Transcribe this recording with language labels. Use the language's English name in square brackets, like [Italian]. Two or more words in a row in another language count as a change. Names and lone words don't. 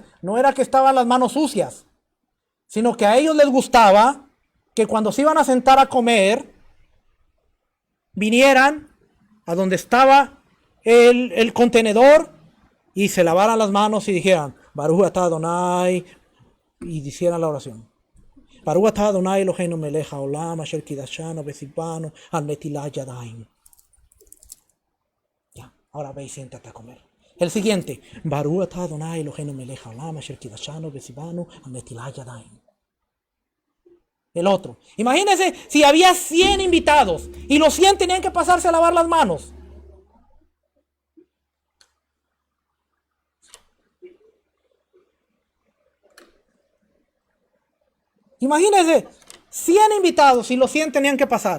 [Spanish] No era que estaban las manos sucias, sino que a ellos les gustaba que cuando se iban a sentar a comer, vinieran a donde estaba el contenedor y se lavaran las manos y dijeran, [Hebrew] ברוך אתה אדוני, [Spanish] y hicieran la oración. [Hebrew] ברוך אתה אדוני אלוהינו מלך העולם אשר קדשנו וצונו על נטילת ידים. [Spanish] Ya, ahora ve y siéntate a comer. El siguiente, [Hebrew] ברוך אתה אדוני אלוהינו מלך העולם אשר קדשנו וצונו על נטילת ידים. [Spanish] El otro. Imagínense si había 100 invitados y los 100 tenían que pasarse a lavar las manos. Imagínense, 100 invitados y los 100 tenían que pasar.